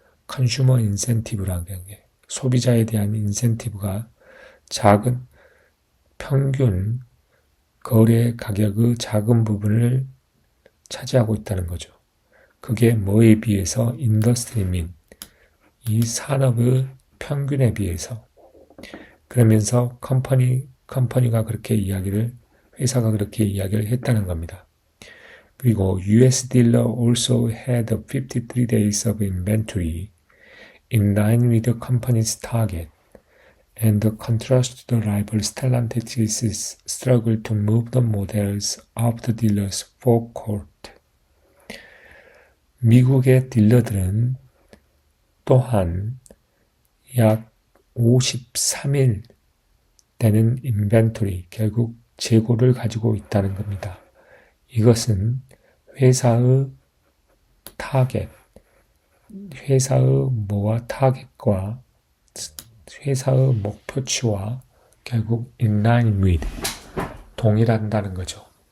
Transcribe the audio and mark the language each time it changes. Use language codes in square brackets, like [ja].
[ko] 컨슈머 인센티브라는 게 소비자에 대한 인센티브가 작은 평균 거래 가격의 작은 부분을 차지하고 있다는 거죠. 그게 뭐에 비해서 인더스트리 민, 이 산업의 평균에 비해서. 그러면서 컴퍼니가 그렇게 회사가 그렇게 이야기를 했다는 겁니다. 그리고 [en] US dealer also had 53 days of inventory in line with the company's target, and the contrast to the rival Stellantis' struggle to move the models of the dealer's forecourt. [ko] 미국의 딜러들은 또한 약 53일 되는 인벤토리, 결국 재고를 가지고 있다는 겁니다. 이것은 회사의 타겟, 회사의 타겟과 회사의 목표치와 결국 [en] in line with, [ko] 동일한다는 거죠.